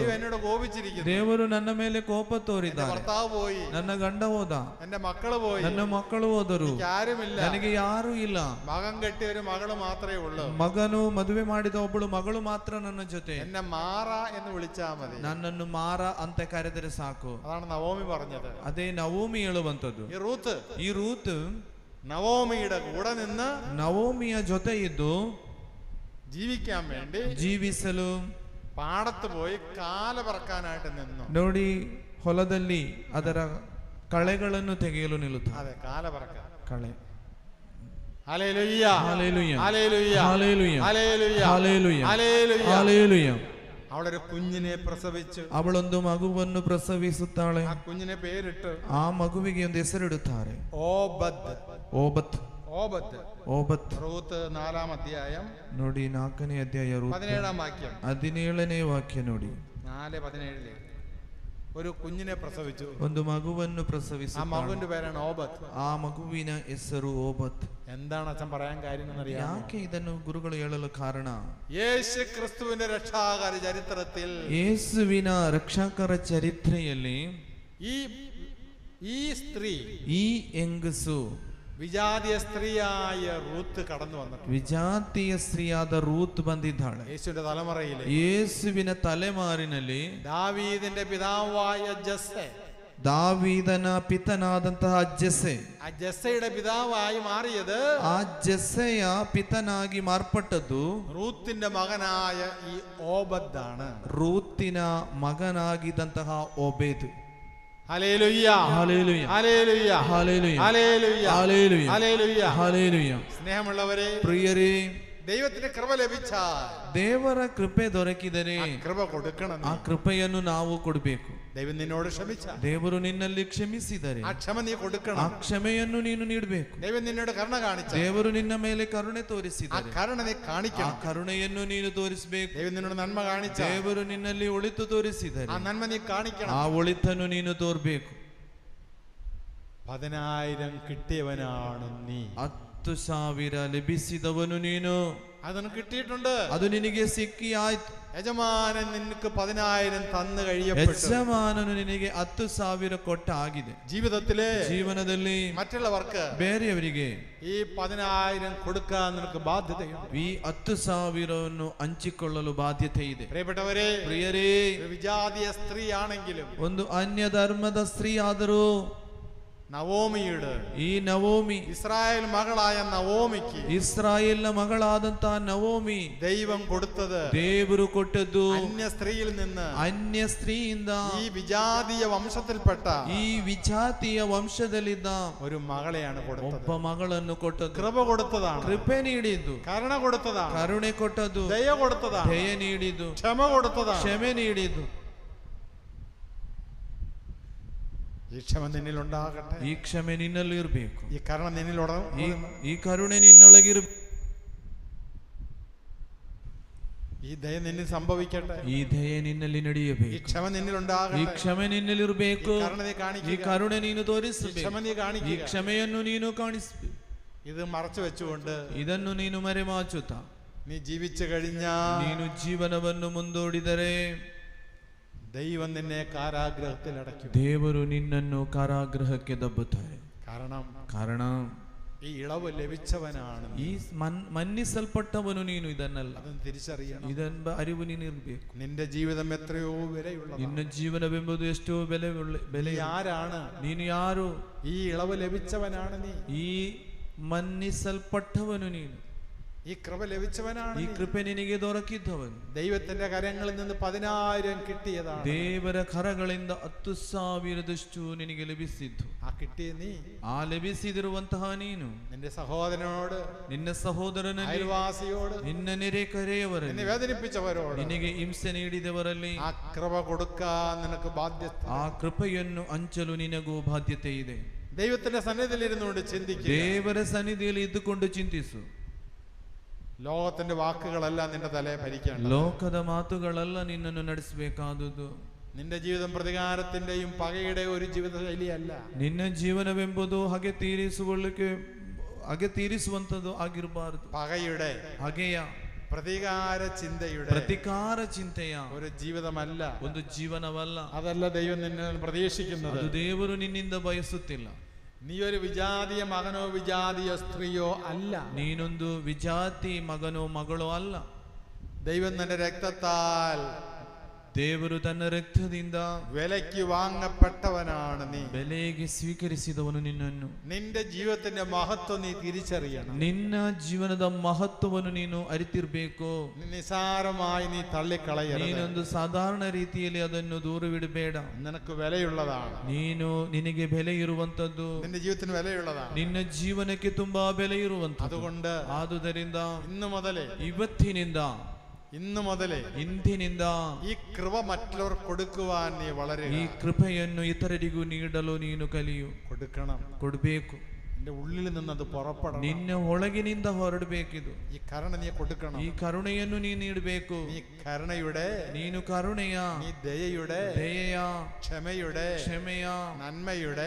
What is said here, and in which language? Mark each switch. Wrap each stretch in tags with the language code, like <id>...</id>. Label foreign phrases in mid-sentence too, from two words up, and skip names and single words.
<ml>എന്നോട് കോപിച്ചിരിക്കുന്നു,</ml> <kn>ದೇವರು ನನ್ನ ಮೇಲೆ ಕೋಪ ತೋರಿದ್ದಾರೆ,</kn> <ml>ഭർത്താവ് പോയി,</ml> <kn>ನನ್ನ ಗಂಡ ಹೋದ,</kn> <ml>എന്റെ മക്കള് പോയി,</ml> <kn>ನನ್ನ ಮಕ್ಕಳು ಹೋದರು,</kn> <ml>ആരുമില്ല,</ml> <kn>ನನಗೆ ಯಾರೂ ಇಲ್ಲ,</kn> <ml>മകൻ കെട്ടിയ ഒരു മകള് മാത്രമേ ഉള്ളൂ,</ml> <kn>ಮಗನು ಮದುವೆ ಮಾಡಿದ ಒಬ್ಬಳು ಮಗಳು ಮಾತ್ರ ನನ್ನ ಜೊತೆ,</kn> <ml>എന്നെ മാറ എന്ന് വിളിച്ചാ മതി,</ml> <kn>ನನ್ನನ್ನು ಮಾರ ಅಂತ ಕರೆದರೆ ಸಾಕು.</kn> <ml>അതാണ് നവോമി പറഞ്ഞത്.</ml> <kn>ಅದೇ ನವೋಮಿ ಹೇಳುವಂತದ್ದು.</kn> <ml>ഈ റൂത്ത് നവോമിയുടെ കൂടെ നിന്ന്</ml> <kn>ನವೋಮಿಯ ಜೊತೆ ಇದ್ದು</kn> <ml>ജീവിക്കാൻ വേണ്ടി</ml> <kn>ಜೀವಿಸಲು</kn> <ml>പാടത്ത് പോയി കാല പറക്കാനായിട്ട് നിന്നു.</ml> <kn>ನೋಡಿ, ಹೊಲದಲ್ಲಿ ಅದರ ಕಳೆಗಳನ್ನು ತೆಗೆಯಲು ನಿಲ್ಲುತ್ತಾರೆ.</kn> <ml>അതെ, കാല പറക്കാൻ,</ml> <kn>ಕಳೆ.</kn> <ml>ഹല്ലേലൂയ, ഹല്ലേലൂയ, ഹല്ലേലൂയ, ഹല്ലേലൂയ, ഹല്ലേലൂയ, ഹല്ലേലൂയ, ഹല്ലേലൂയ. ഹല്ലേലൂയ. അവളൊരു കുഞ്ഞിനെ പ്രസവിച്ചു.</ml> <kn>ಅವಳೊಂದು ಮಗುವನ್ನು ಪ್ರಸವಿಸುತ್ತಾಳೆ.</kn> <ml>ആ കുഞ്ഞിനെ പേരിട്ട്</ml> <kn>ಆ ಮಗುವಿಗೆ ಒಂದು ಹೆಸರಿಡುತ್ತಾರೆ,</kn> <ml>ഓബദ്.</ml> <kn>ಓಬತ್.</kn> <ml>ഓബദ്.</ml> <kn>ಓಬತ್.</kn> <ml>റൂത്ത് 4-ാം അധ്യായം</ml> <kn>ನೋಡಿ, 4ನೇ ಅಧ್ಯಾಯ</kn> <ml>17-ാം വാക്യം,</ml> <kn>17ನೇ ವಾಕ್ಯ ನೋಡಿ.</kn> <ml>4:17 ഒരു കുഞ്ഞിനെ പ്രസവിച്ചു.</ml> <kn>ಒಂದು ಮಗುವನ್ನು</kn> <ml>ആ</ml> <kn>ಪ್ರಸವಿಸುತ್ತಾಳೆ.</kn> <ml>മകന്റെ പേരാണ് ഓബദ്.</ml> <kn>ಆ ಮಗುವಿನ ಹೆಸರು ಓಬತ್.</kn> <ml>എന്താണ് അച്ഛൻ പറയാൻ കാര്യം എന്നറിയാമോ?</ml> <kn>ಯಾಕೆ ಇದನ್ನು ಗುರುಗಳು ಹೇಳಲು ಕಾರಣ?</kn> <ml>യേശു ക്രിസ്തുവിന്റെ രക്ഷാകര ചരിത്രത്തിൽ,</ml> <kn>ಯೇಸುವಿನ ರಕ್ಷಕರ ಚರಿತ್ರೆಯಲ್ಲಿ</kn> <ml>ഈ സ്ത്രീ,</ml> <kn>ಈ ಹೆಂಗಸು,</kn> <ml>വിജാതീയ സ്ത്രീയായ റൂത്ത് കടന്നു വന്നിട്ടുണ്ട്.</ml> <kn>ವಿಜಾತಿಯ ಸ್ತ್ರೀಯಾದ ರೂತ್ ಬಂದಿದ್ದಾಳೆ.</kn> <ml>യേശുവിന്റെ തലമുറയിൽ,</ml> <kn>ಯೇಸುವಿನ ತಲೆಮಾರಿನಲ್ಲಿ</kn> <ml>ദാവീദിന്റെ പിതാവായ ജസ്സെ,</ml> <kn>ದಾವೀದನ ಪಿತನಾದಂತಹ ಜೆಸ್ಸೆ,</kn> <ml>ആ ജസ്സയുടെ പിതാവായി മാറിയത്,</ml> <kn>ಆ ಜೆಸ್ಸೆಯ ಪಿತನಾಗಿ ಮಾರ್ಪಟ್ಟದ್ದು</kn> <ml>റൂത്തിന്റെ മകനായ ഈ ഓബദാണ്.</ml> <kn>ರೂತಿನ ಮಗನಾಗಿದ್ದಂತಹ ಓಬೇದ್.</kn> <ml>ഹല്ലേലൂയ, ഹല്ലേലൂയ, ഹല്ലേലൂയ, ഹല്ലേലൂയ, ഹല്ലേലൂയ, ഹല്ലേലൂയ, ഹല്ലേലൂയ. ഹല്ലേലൂയ. സ്നേഹമുള്ളവരെ,</ml> <kn>ಪ್ರಿಯರೇ,</kn> <ml>ദൈവത്തിന്റെ കൃപ ലഭിച്ചാൽ,</ml> <kn>ದೇವರ ಕೃಪೆ ದೊರಕಿದರೆ</kn> <ml>ആ കൃപ കൊടുക്കണം.</ml> <kn>ಆ ಕೃಪೆಯನ್ನು ನಾವು ಕೊಡಬೇಕು.</kn> <ml>ദൈവം നിന്നോട് ക്ഷമിച്ചാൽ,</ml> <kn>ದೇವರು ನಿನ್ನಲ್ಲಿ ಕ್ಷಮಿಸಿದರೆ</kn> <ml>ആ ക്ഷമ നീ</ml> <kn>ಆ</kn> <ml>കൊടുക്കണം.</ml> <kn>ಕ್ಷಮೆಯನ್ನು ನೀನು ನೀಡಬೇಕು.</kn> <ml>ദൈവം നിന്നോട് കരുണ കാണിച്ചാൽ,</ml> <kn>ದೇವರು ನಿನ್ನ ಮೇಲೆ ಕರುಣೆ</kn> <ml>ആ</ml> <kn>ತೋರಿಸಿದರೆ</kn> <ml>കരുണ നീ</ml> <kn>ಆ</kn> <ml>കാണിക്കണം.</ml> <kn>ಕರುಣೆಯನ್ನು ನೀನು ತೋರಿಸಬೇಕು.</kn> <ml>ദൈവം നിന്നോട് നന്മ കാണിച്ചാൽ,</ml> <kn>ದೇವರು ನಿನ್ನಲ್ಲಿ ಒಳಿತು ತೋರಿಸಿದರೆ</kn> <ml>ആ നന്മ നീ കാണിക്കണം.</ml> <kn>ಆ ಒಳಿತನ್ನು ನೀನು ತೋರ್ಬೇಕು.</kn> <ml>10,000 കിട്ടിയവനാണ് നീ.</ml> <kn>10,000 ലഭിಸಿದವನು ನೀನು.</kn> <ml>അതൊന്നും കിട്ടിയിട്ടുണ്ട്.</ml> <kn>ಅದು ನಿನಗೆ ಸಿಕ್ಕಿ ಆಯ್ತು.</kn> <ml>യജമാനൻ നിനക്ക് 10,000 തന്നു കഴിയപ്പെട്ടു.</ml> <kn>ಯಜಮಾನನು ನಿನಗೆ 10,000 ಕೊಟ್ಟ ಆಗಿದೆ.</kn> <ml>ജീവിതത്തിലെ,</ml> <kn>ಜೀವನದಲ್ಲಿ</kn> <ml>മറ്റുള്ളവർക്ക്</ml> <kn>ಬೇರೆಯವರಿಗೆ</kn> <ml>ഈ 10,000 കൊടുക്കാൻ നിനക്ക് ബാധ്യതയുണ്ട്.</ml> <kn>ಈ 10,000ವನ್ನು ಹಂಚಿಕೊಳ್ಳಲು ಬಾಧ್ಯತೆ ಇದೆ.</kn> <ml>പ്രിയപ്പെട്ടവരെ,</ml> <kn>ಪ್ರಿಯರೇ,</kn> <ml>വിജാതീയ സ്ത്രീ ആണെങ്കിലും,</ml> <kn>ಒಂದು ಅನ್ಯ ಧರ್ಮದ ಸ್ತ್ರೀ ಆದರೂ</kn> <ml>നവോമിയുടെ,</ml> <kn>ಈ ನವೋಮಿ,</kn> <ml>ഇസ്രായേൽ മകളായ നവോമിക്ക്</ml> <kn>ಇಸ್ರಾಯೇಲ್ನ ಮಗಳಾದಂತಹ ನವೋಮಿ,</kn> <ml>ദൈവം കൊടുത്തത്,</ml> <kn>ದೇವರು ಕೊಟ್ಟದ್ದು</kn> <ml>അന്യ സ്ത്രീയിൽ നിന്ന്,</ml> <kn>ಅನ್ಯ ಸ್ತ್ರೀಯಿಂದ,</kn> <ml>ഈ വിജാതീയ വംശത്തിൽപ്പെട്ട</ml> <kn>ಈ ವಿಜಾತಿಯ ವಂಶದಲ್ಲಿದ್ದ</kn> <ml>ഒരു മകളെയാണ് കൊടുത്തത്.</ml> <kn>ಒಬ್ಬ ಮಗಳನ್ನು ಕೊಟ್ಟದ್ದು.</kn> <ml>കൃപ കൊടുത്തതാണ്,</ml> <kn>ಕೃಪೆ ನೀಡಿದ್ದು.</kn> <ml>കരുണ കൊടുത്തതാണ്,</ml> <kn>ಕರುಣೆ ಕೊಟ್ಟದ್ದು.</kn> <ml>ദയ കൊടുത്തതാണ്,</ml> <kn>ದಯೆ ನೀಡಿದ್ದು.</kn> <ml>ക്ഷമ കൊടുത്തതാണ്,</ml> <kn>ಕ್ಷಮೆ ನೀಡಿದ್ದು.</kn> <ml>ഈ ക്ഷമ നിന്നിൽ ഉണ്ടാകട്ടെ.</ml> <kn>ಈ ಕ್ಷಮೆ ನಿನ್ನಲ್ಲಿ ಇರಬೇಕು.</kn> <ml>ഈ കരുണ നിന്നിൽ</ml> <kn>ಈ ಕರುಣೆ ನಿನ್ನೊಳಗಿರಬೇಕು.</kn> <ml>ഈ ദയ നിന്നിൽ സംഭവിക്കട്ടെ.</ml> <kn>ಈ ದಯೆ ನಿನ್ನಲ್ಲಿ</kn> <ml>ഈ</ml> <kn>ನಡೆಯಬೇಕು.</kn> <ml>ക്ഷമ നിന്നിൽ</ml> <kn>ಈ</kn> <ml>ഉണ്ടാകട്ടെ.</ml> <kn>ಕ್ಷಮೆ ನಿನ್ನಲ್ಲಿರಬೇಕು.</kn> <ml>ഈ കരുണ നീ</ml> <kn>ಈ</kn> <ml>കാണിക്കുക.</ml> <kn>ಕರುಣೆ ನೀನು</kn> <ml>ഈ</ml> <kn>ತೋರಿಸಬೇಕು.</kn> <ml>ക്ഷമ നീ</ml> <kn>ಈ</kn> <ml>കാണിക്കുക.</ml> <kn>ಕ್ಷಮೆಯನ್ನು ನೀನು ಕಾಣಿಸಬೇಕು.</kn> <ml>ഇത് മറച്ചു വെച്ചുകൊണ്ട്</ml> <kn>ಇದನ್ನು ನೀನು ಮರೆಮಾಚುತ್ತ</kn> <ml>നീ ജീവിച്ചു കഴിഞ്ഞാൽ,</ml> <kn>ನೀನು ಜೀವನವನ್ನು ಮುಂದೂಡಿದರೆ</kn> <ml>ദൈവം നിന്നെ കാരാഗ്രഹത്തിൽ അടയ്ക്കും.</ml> <kn>ದೇವರು ನಿನ್ನನ್ನು ಕಾರಾಗೃಹಕ್ಕೆ ದಬ್ಬುತ್ತಾರೆ. ಕಾರಣ</kn> <ml>ഈ ഇളവ് ലഭിച്ചവനാണ്.</ml> <kn>ಈ മന്നിಸಲ್ಪಟ್ಟವನು ನೀನು. ಇದನ್ನಲ್ಲ,</kn> <ml>അതൊന്ന് തിരിച്ചറിയണം.</ml> <kn>ಇದೆಂಬ ಅರಿವು ನೀನಿರಬೇಕು.</kn> <ml>നിന്റെ ജീവിതം എത്രയോ വിലയുള്ളതാണ്.</ml> <kn>ನಿನ್ನ ಜೀವನವೆಂಬುದು ಎಷ್ಟೋ ಬೆಲೆ.</kn> <ml>ആരാണ്?</ml> <kn>ನೀನು ಯಾರು?</kn> <ml>ഈ ഇളവ് ലഭിച്ചവനാണ് നീ.</ml> <kn>ಈ ಮನ್ನಿಸಲ್ಪಟ್ಟವನು ನೀನು.</kn> <ml>ഈ കൃപ ലഭിച്ചവനാണ്</ml> <kn>ಈ</kn> <ml>നീ.</ml> <kn>ಕೃಪೆ ನಿನಗೆ ದೊರಕಿದ್ದವನು.</kn> <ml>ദൈവത്തിന്റെ കരങ്ങളിൽ നിന്ന് 10,000 കിട്ടിയതാണ്.</ml> <kn>ದೇವರ ಕರಗಳಿಂದ 10,000 ನಿನಗೆ ಲಭಿಸಿದ್ದು.</kn> <ml>ആ കിട്ടിയ നീ</ml> <kn>ಆ ಲಭಿಸಿದಿರುವಂತಹ ನೀನು</kn> <ml>നിന്റെ സഹോദരനോട്,</ml> <kn>ನಿನ್ನ ಸಹೋದರನಲ್ಲಿ,</kn> <ml>അയൽവാസിയോട്,</ml> <kn>ನಿನ್ನ ನೆರೆಕರೆಯವರಲ್ಲಿ,</kn> <ml>നിന്നെ വേദനിപ്പിച്ചവരോട്</ml> <kn>ನಿನಗೆ ಹಿಂಸೆ ನೀಡಿದವರಲ್ಲಿ</kn> <ml>ആ കൃപ കൊടുക്കാൻ നിനക്ക് ബാധ്യത.</ml> <kn>ಆ ಕೃಪೆಯನ್ನು ಹಂಚಲು ನಿನಗೂ ಬಾಧ್ಯತೆ ಇದೆ.</kn> <ml>ദൈവത്തിന്റെ സന്നിധിയിൽ ഇരുന്നുകൊണ്ട് ചിന്തിക്കുക.</ml> <kn>ದೇವರ ಸನ್ನಿಧಿಯಲ್ಲಿ ಇದ್ದುಕೊಂಡು ಚಿಂತಿಸು.</kn> <ml>ലോകത്തിന്റെ വാക്കുകളെല്ലാം നിന്റെ തലയെ ഭരിക്കണം.</ml> <kn>ಲೋಕದ ಮಾತುಗಳೆಲ್ಲ ನಿನ್ನನ್ನು ನಡೆಸಬೇಕಾದುದು.</kn> <ml>നിന്റെ ജീവിതം പ്രതികാരത്തിന്റെയും പകയുടെയും ഒരു ജീവിത ശൈലിയല്ല.</ml> <kn>ನಿನ್ನ ಜೀವನವೆಂಬುದು ಹಾಗೆ ತೀರಿಸುವಂತದ್ದು ಆಗಿರಬಾರದು.</kn> <ml>പകയുടെ,</ml> <kn>ಹಾಗೆಯ</kn> <ml>പ്രതികാര ചിന്തയുടെ,</ml> <kn>ಪ್ರತಿಕಾರ ಚಿಂತೆಯ</kn> <ml>ഒരു ജീവിതമല്ല.</ml> <kn>ಒಂದು ಜೀವನವಲ್ಲ.</kn> <ml>അതല്ല ദൈവം നിന്നെ പ്രതീക്ഷിക്കുന്നത്.</ml> <kn>ಅದು ದೇವರು ನಿನ್ನಿಂದ ಬಯಸುತ್ತಿಲ್ಲ.</kn> <ml>നീ ഒരു വിജാതീയ മകനോ വിജാതീയ സ്ത്രീയോ അല്ല.</ml> <kn>ನೀನೊಂದು ವಿಜಾತಿ ಮಗನೋ ಮಗಳೋ ಅಲ್ಲ.</kn> <ml>ദൈവം തന്റെ രക്തത്താൽ,</ml> <kn>ದೇವರು ತನ್ನ ರಕ್ತದಿಂದ</kn> <ml>വിലയ്ക്ക് വാങ്ങപ്പെട്ടവനാണ് നീ.</ml> <kn>ಬೆಲೆಗೆ ಸ್ವೀಕರಿಸಿದವನು ನಿನ್ನನ್ನು.</kn> <ml>നിന്റെ ജീവിതത്തിന്റെ മഹത്വം നീ തിരിച്ചറിയണം.</ml> <kn>ನಿನ್ನ ಜೀವನದ ಮಹತ್ವವನ್ನು ನೀನು ಅರಿತಿರ್ಬೇಕು.</kn> <ml>നിസാരമായി നീ തള്ളിക്കളയരുത്.</ml> <kn>ನೀನೊಂದು ಸಾಧಾರಣ ರೀತಿಯಲ್ಲಿ ಅದನ್ನು ದೂರವಿಡಬೇಡ.</kn> <ml>നിനക്ക് വിലയുള്ളതാണ്.</ml> <kn>ನಿನಗೆ ಬೆಲೆ ಇರುವಂತದ್ದು,</kn> <ml>നിന്റെ ജീവിതത്തിന് വിലയുള്ളതാണ്.</ml> <kn>ನಿನ್ನ ಜೀವನಕ್ಕೆ ತುಂಬಾ ಬೆಲೆ ಇರುವಂತದ್ದು.</kn> <ml>അതുകൊണ്ട്</ml> <kn>ಆದುದರಿಂದ</kn> <ml>ഇന്നു മുതലേ</ml> <kn>ಇಂದಿನಿಂದ</kn> <ml>ഈ കൃപ മറ്റുള്ളവർക്ക് കൊടുക്കുവാൻ നീ വളരുക.</ml> <kn>ಈ ಕೃಪೆಯನ್ನು ಇತರರಿಗೂ ನೀಡಲು ನೀನು ಕಲಿಯು. ಕೊಡಬೇಕು.</kn> <ml>നിന്റെ ഉള്ളിൽ നിന്ന് അത് പുറപ്പെടണം.</ml> <kn>ನಿನ್ನ ಒಳಗಿನಿಂದ ಹೊರಡಬೇಕಿದು.</kn> <ml>ഈ കരുണ നീ കൊടുക്കണം.</ml> <kn>ಈ ಕರುಣೆಯನ್ನು ನೀನು ನೀಡಬೇಕು.</kn> <ml>നീ കരുണയുടെ,</ml> <kn>ನೀನು ಕರುಣೆಯ,</kn> <ml>നീ ദയയുടെ, ക്ഷമയുടെ, നന്മയുടെ,</ml>